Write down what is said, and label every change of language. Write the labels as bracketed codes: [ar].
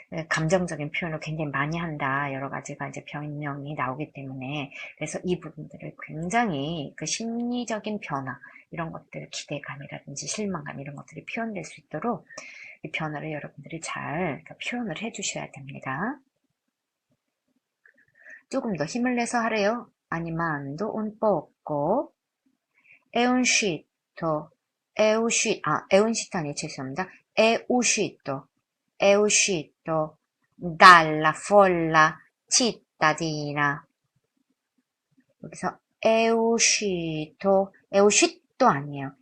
[ko] 감정적인 표현을 굉장히 많이 한다 여러 가지가 이제 변형이 나오기 때문에 그래서 이 부분들을 굉장히 그 심리적인 변화 이런 것들 기대감이라든지 실망감 이런 것들이 표현될 수 있도록 이 변화를 여러분들이 잘 표현을 해 주셔야 됩니다. 조금 더 힘을 내서 하래요. [it] animando un poco. è uscito [ko] 아니에요. 죄송합니다. [it] è uscito dalla folla cittadina. [ko] 여기서 [it] è uscito [ko] 아니에요.